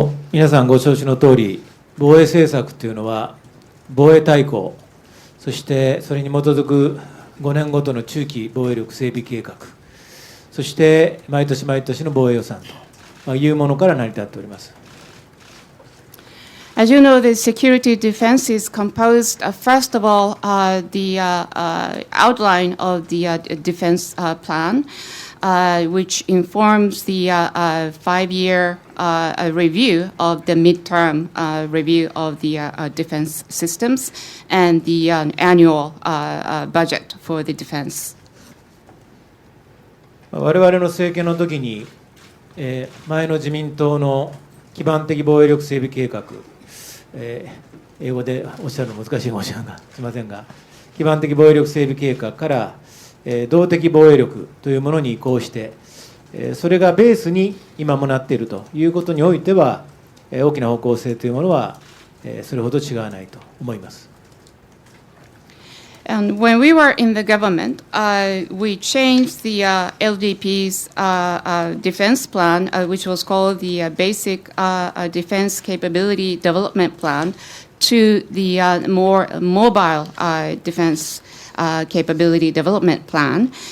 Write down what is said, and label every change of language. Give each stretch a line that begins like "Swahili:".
Japanese: 皆さんご承知の通り、防衛政策というのは、防衛大綱、そしてそれに基づく5年ごとの中期防衛力整備計画、そして毎年毎年の防衛予算というものから成り立っております。
English: As you know, the security defense is composed, first of all, the outline of the defense plan, which informs the 5-year review of the midterm review of the defense systems and the annual budget for the defense.
Japanese: 我々の政権の時に、前の自民党の基盤的防衛力整備計画、英語でおっしゃるの難しいかもしれませんが、基盤的防衛力整備計画から、動的防衛力というものに移行して、それがベースに今もなっているということにおいては、大きな方向性というものは、それほど違わないと思います。
English: And when we were in the government, we changed the LDP's defense plan, which was called the Basic Defense Capability Development Plan, to the more mobile defense capability development plan.